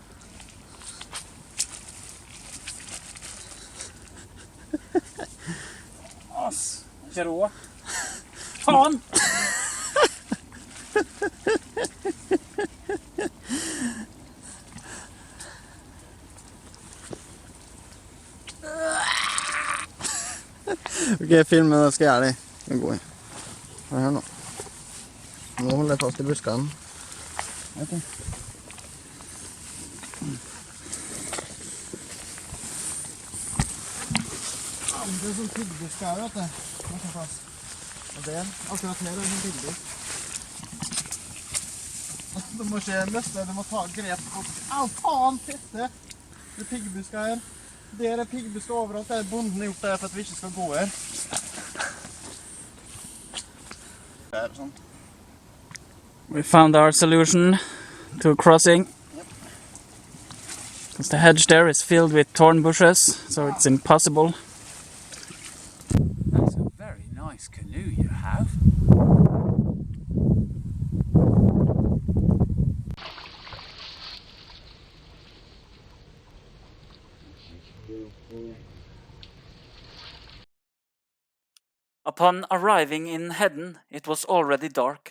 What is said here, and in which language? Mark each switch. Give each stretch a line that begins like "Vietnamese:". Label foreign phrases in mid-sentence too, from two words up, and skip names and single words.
Swedish: As, kör då. Fan! Okej, filmen ska jag det går. Vad är det nu? Nu håller jag fast i buskan. Okay. Det är som tuggbuskar, vet du. Man kan fast.
Norwegian: Og det akkurat her en piggebusk. Du må ikke løsne, du må ta grep på... Au, faen, fitte! Det piggebusker her. Der piggebusker overalt, det bonden gjort det for at vi ikke skal gå her. Der, sånn.
English: We found our solution to crossing. Because the hedge there is filled with thorn bushes, so it's impossible. That's a very nice canoe you have. Upon arriving in Hedden, it was already dark.